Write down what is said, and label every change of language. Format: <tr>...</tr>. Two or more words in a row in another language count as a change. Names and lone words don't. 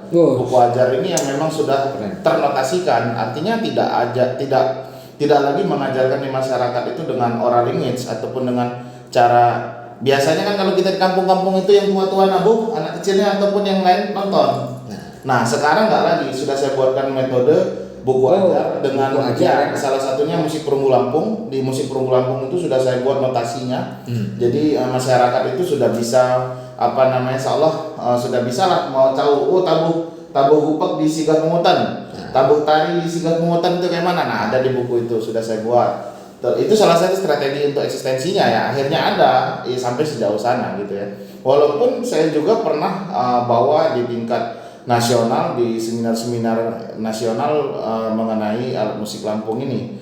<id>Buku ajar ini yang memang sudah ternotasikan, artinya tidak lagi mengajarkan di masyarakat itu dengan</id> <en>oral language</en> <id>ataupun dengan cara biasanya kan kalau kita di kampung-kampung itu yang tua-tua nabuh, anak kecilnya ataupun yang lain nonton. Nah sekarang nggak lagi, sudah saya buatkan metode buku ajar dengan salah satunya musik perunggu Lampung. Di musik perunggu Lampung itu sudah saya buat notasinya. Jadi masyarakat itu sudah bisa</id> <ar>إن شاء الله</ar> <id>sudah bisa lah mau tahu tabuh gupek di Sigah Pungutan, tabuh tari di Sigah Pungutan itu kayak mana. Nah ada di buku itu sudah saya buat. Itu salah satu strategi untuk eksistensinya ya, akhirnya ada sampai sejauh sana gitu ya. Walaupun saya juga pernah bawa di tingkat nasional di seminar-seminar nasional mengenai alat musik Lampung ini.</id>